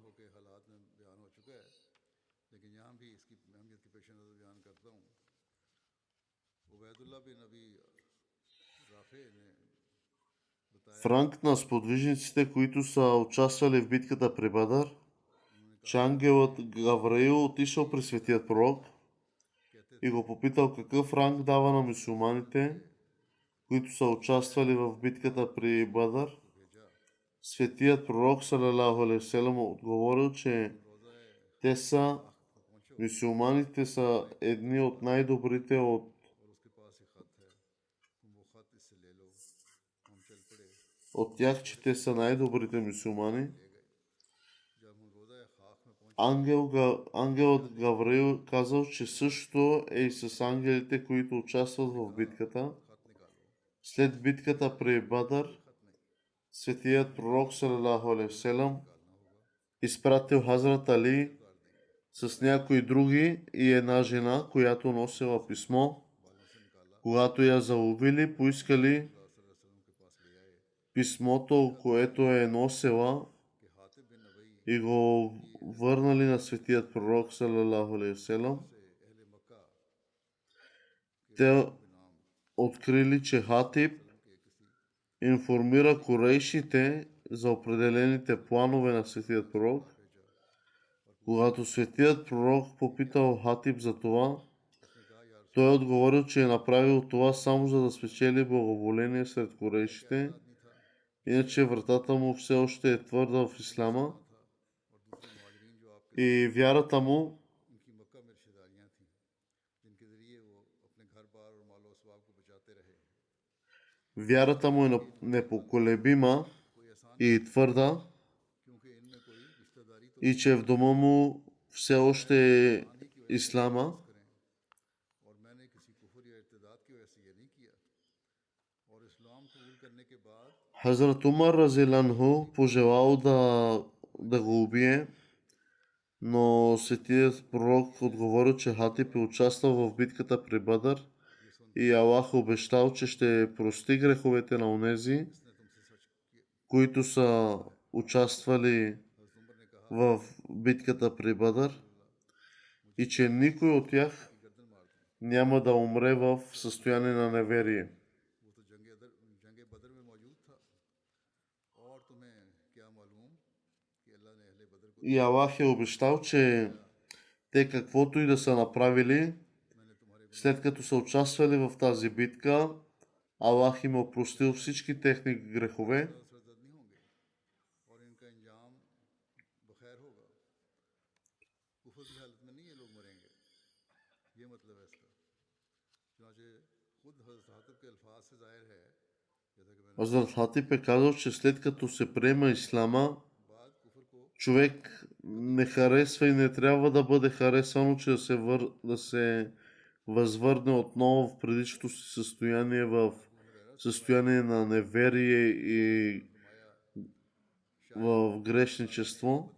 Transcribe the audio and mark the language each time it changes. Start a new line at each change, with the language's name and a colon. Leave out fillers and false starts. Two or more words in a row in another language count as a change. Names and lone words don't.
Bulgarian: В ранг на сподвижниците, които са участвали в битката при Бадър, че ангелът Гавраил отишъл при светият пророк и го попитал какъв ранг дава на мюсюлманите, които са участвали в битката при Бадър. Светият пророк
Arabic: صلى الله عليه وسلم
Bulgarian: отговорил, че те са, мюсюлманите са едни от най-добрите от
Urdu: خط اس سے لے لو۔ ہم چل پڑے,
Bulgarian: от тях, че те са най-добрите мюсюлмани.
Urdu: لے گئے. جب ہم روضہ خاخ میں پہنچے,
Bulgarian: Ангелът Гавраил казал, че също е и с ангелите, които участват в битката.
Urdu: خط نکالو.
Bulgarian: След битката при Бадър,
Urdu: خط نہیں,
Bulgarian: светият пророк
Arabic: صلى الله عليه وسلم
Urdu: نکالنا ہوگا,
Bulgarian: изпратил Хазрат Али
Urdu: اتار دیں گے.
Bulgarian: с някои други и една жена, която носила писмо.
Urdu: بالوں سے نکالا,
Bulgarian: Когато я заловили, поискали
Urdu: وسلم کے پاس لے آئے
Bulgarian: писмото, което е носила,
Urdu: کہ حاطب بن نبئی
Bulgarian: и го върнали на светият пророк
Arabic: صلى الله عليه وسلم.
Urdu: سے اہل مکہ
Bulgarian: Те
Urdu: بنام
Bulgarian: открили, че Хатиб
Urdu: کے کسی
Bulgarian: информира корейшите за определените планове на светият пророк.
Urdu: بھیجا.
Bulgarian: Когато светият пророк попитал Хатиб за това,
Urdu: اس نے کہا یار
Bulgarian: той е отговорил, че е направил това само за да спечели благоволение сред корейшите,
Urdu: آدمی تھا,
Bulgarian: иначе вратата му все още е твърда в исляма
Urdu: تھا، اور دوسرے مہاجرین جو آپ کے
Bulgarian: и вярата му,
Urdu: ان کی مکہ میں رشتہ داریاں تھیں، جن کے ذریعے وہ اپنے گھر بار اور مال و اسباب کو بچاتے رہے.
Bulgarian: вярата му е непоколебима
Urdu: کوئی آسان,
Bulgarian: и твърда,
Urdu: کیونکہ ان میں کوئی رشتہ داری تو
Bulgarian: и че в дома му все още е ислама.
Urdu: کریں، اور میں نے کسی کفر یا ارتداد کی وجہ سے یہ نہیں کیا. اور اسلام قبول کرنے کے بعد
Bulgarian: Хазрат Умар Разиланху пожелал да го убие, но светият пророк отговорил, че Хатиб е участвал в битката при Бадър и Аллах обещал, че ще прости греховете на онези,
Urdu: اس نے تم سے سچ کیا.
Bulgarian: които са участвали
Urdu: حضرت عمر نے کہا
Bulgarian: в битката при Бадър и че никой от тях
Urdu: کہ گردن مار دوں.
Bulgarian: няма да умре в състояние на неверие.
Urdu: وہ تو جنگ بدر میں موجود تھا، اور تمہیں کیا معلوم کہ اللہ نے اہل بدر کو
Bulgarian: И Аллах е обещал, че те каквото и да са направили,
Urdu: میں نے تمہارے
Bulgarian: след като са участвали в тази битка, Аллах им е опростил всички техни грехове.
Urdu: سرزد نہیں ہوں گے اور ان کا انجام بخیر ہوگا. کفر کی حالت میں نہیں یہ لوگ مریں گے، یہ مطلب ہے اس کا. چنانچہ خود حضرت حاطب کے الفاظ سے ظاہر ہے، جیسا کہ میں نے
Bulgarian: Хазрат Хатиб е казал, че след като се приема ислама,
Urdu: بعد کفر کو
Bulgarian: човек не харесва и не трябва да бъде харесвано, че да се възвърне отново в предишното си състояние, в състояние на неверие и в грешничество.